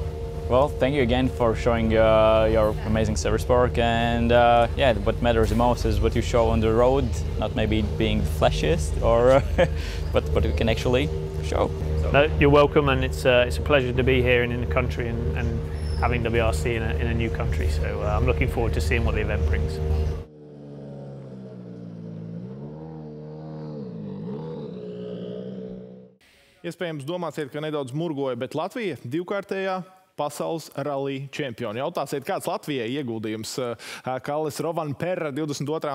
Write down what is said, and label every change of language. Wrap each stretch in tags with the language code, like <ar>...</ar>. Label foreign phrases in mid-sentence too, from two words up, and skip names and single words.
<en>Well, thank you again for showing your amazing service work, and yeah, what matters the most is what you show on the road, not maybe being the flashiest, or but what you can actually show. No, you're welcome, and it's a pleasure to be here and in the country and having WRC in a new country. So I'm looking forward to seeing what the event brings.</en> <lv>Iespējams, domāsiet, ka nedaudz murgoja, bet Latvija divkārtējā pasaules rallija čempioni. Jautāsiet, kāds Latvijai ieguldījums Kalles Rovanperra 22.</lv>